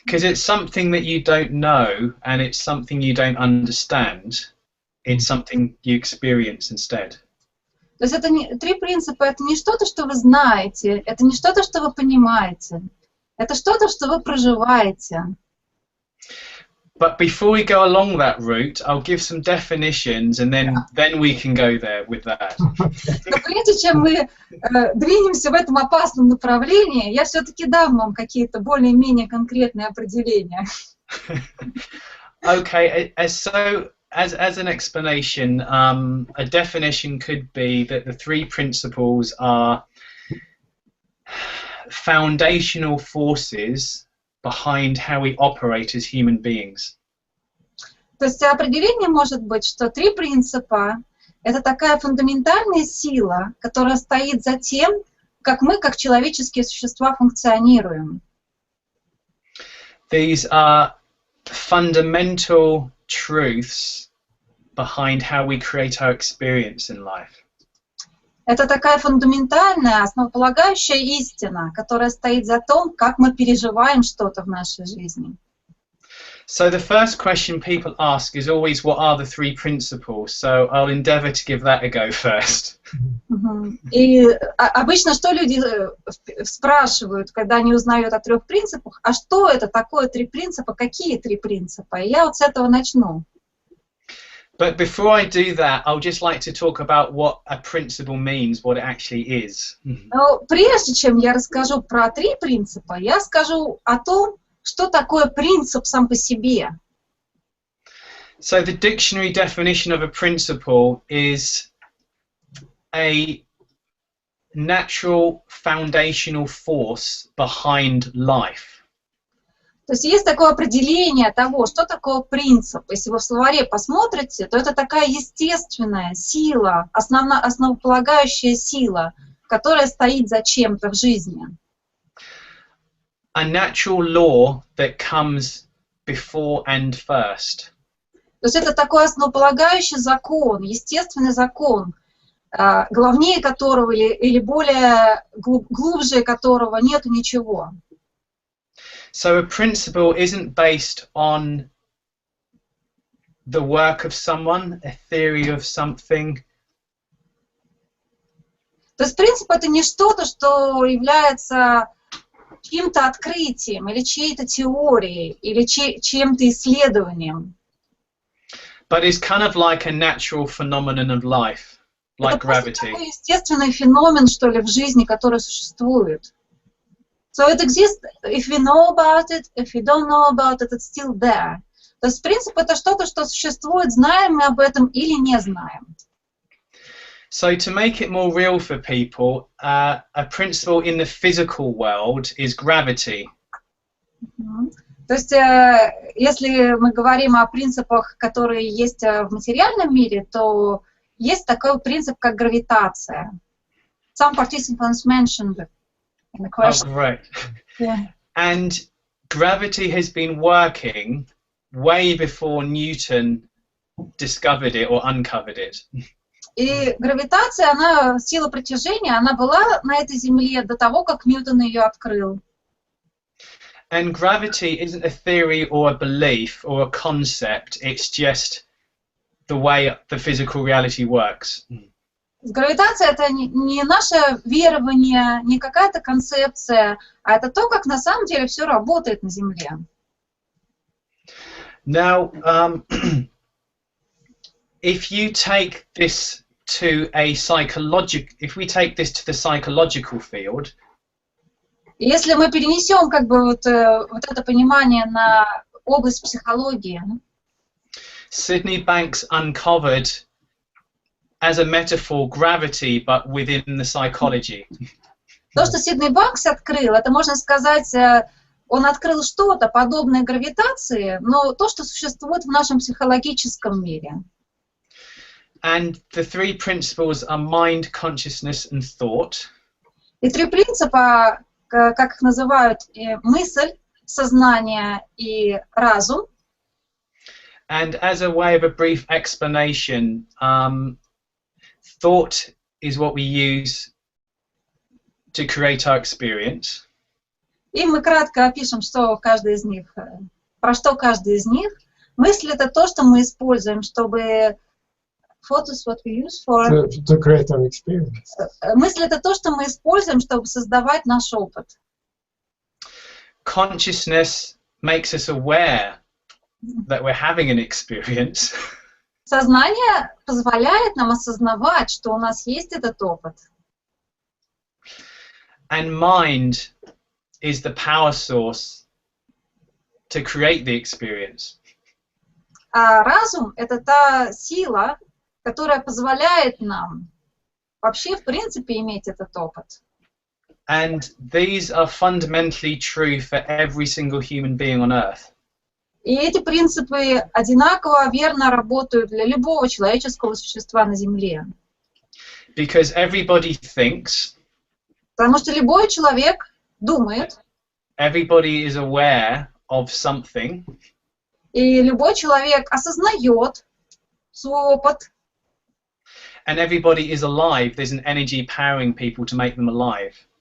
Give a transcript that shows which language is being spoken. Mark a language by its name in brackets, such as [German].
[English] Because it's something that you don't know, and it's something you don't understand. It's something you experience instead. [Russian] То есть это три принципа, это не что-то, что вы знаете, это не что-то, что вы понимаете, это что-то, что вы проживаете. [English] But before we go along that route, I'll give some definitions, and then we can go there with that. [Russian] Но прежде чем мы двинемся в этом опасном направлении, я все-таки дам вам какие-то более-менее конкретные определения. [English] Okay, so as an explanation, a definition could be that the three principles are foundational forces behind how we operate as human beings. [Russian] То есть определение может быть, что три принципа — это такая фундаментальная сила, которая стоит за тем, как мы, как человеческие существа, функционируем. [English] These are fundamental truths behind how we create our experience in life. [Russian] Это такая фундаментальная, основополагающая истина, которая стоит за том, как мы переживаем что-то в нашей жизни. [English] So the first question people ask is always, what are the three principles? So I'll endeavour to give that a go first. [Russian] И обычно что люди спрашивают, когда они узнают о трех принципах, а что это такое три принципа, какие три принципа? И я вот с этого начну. [English] But before I do that, I'll just like to talk about what a principle means, what it actually is. [Russian] Но прежде чем я расскажу про три принципа, я скажу о том, что такое принцип сам по себе. [English] So the dictionary definition of a principle is a natural foundational force behind life. [Russian] То есть есть такое определение того, что такое принцип. Если вы в словаре посмотрите, то это такая естественная сила, основополагающая сила, которая стоит за чем-то в жизни. [English] A natural law that comes before and first. [Russian] То есть это такой основополагающий закон, естественный закон, главнее которого или более глубже которого нету ничего. [English] So a principle isn't based on the work of someone, a theory of something. [Russian] То есть принцип — это не что-то, что является чьим-то открытием, или чьей-то теорией, или чем-то исследованием. [English] But it's kind of like a natural phenomenon of life, like gravity. [Russian] Это такой естественный феномен, что ли, в жизни, который существует. [English] So it exists, if we know about it, if we don't know about it, it's still there. [Russian] То есть принцип — это что-то, что существует, знаем мы об этом или не знаем. [English] So to make it more real for people, a principle in the physical world is gravity. [Russian] То есть, если мы говорим о принципах, которые есть в материальном мире, то есть такой принцип, как гравитация. [English] Some participants mentioned in the question. Oh, great. Yeah. And gravity has been working way before Newton discovered it or uncovered it. [Russian] И гравитация, она, сила притяжения, она была на этой Земле до того, как Ньютон ее открыл. [English] And gravity isn't a theory or a belief or a concept, it's just the way the physical reality works. [Russian] Гравитация — это не наше верование, не какая-то концепция, а это то, как на самом деле все работает на Земле. [English] Now, if you take this to a if we take this to the psychological field, [Russian] Если мы перенесем как бы вот это понимание на область психологии, [English] Sydney Banks uncovered, as a metaphor, gravity, but within the psychology. [Russian] то, что Сидней Банкс открыл, это, можно сказать, он открыл что-то подобное гравитации, но то, что существует в нашем психологическом мире. [English] And the three principles are mind, consciousness, and thought. [Russian] И три принципа, как их называют, мысль, сознание и разум. [English] And as a way of a brief explanation, thought is what we use to create our experience. [Russian] И мы кратко опишем, что каждый из них, про что каждый из них. Мысль — это то, что мы используем, чтобы... [English] Photos, what we use for... To create our experience. [Russian] Мысль — это то, что мы используем, чтобы создавать наш опыт. [English] Consciousness makes us aware that we're having an experience. [Russian] Сознание позволяет нам осознавать, что у нас есть этот опыт. [English] And mind is the power source to create the experience. [Russian] А разум — это та сила, которая позволяет нам вообще, в принципе, иметь этот опыт. [English] And these are fundamentally true for every single human being on Earth. [Russian] И эти принципы одинаково верно работают для любого человеческого существа на Земле. [English] Because everybody thinks, [Russian] Потому что любой человек думает, [English] everybody is aware of something, [Russian] и любой человек осознает свой опыт, [English] and everybody is alive. There's an energy powering people to make them alive.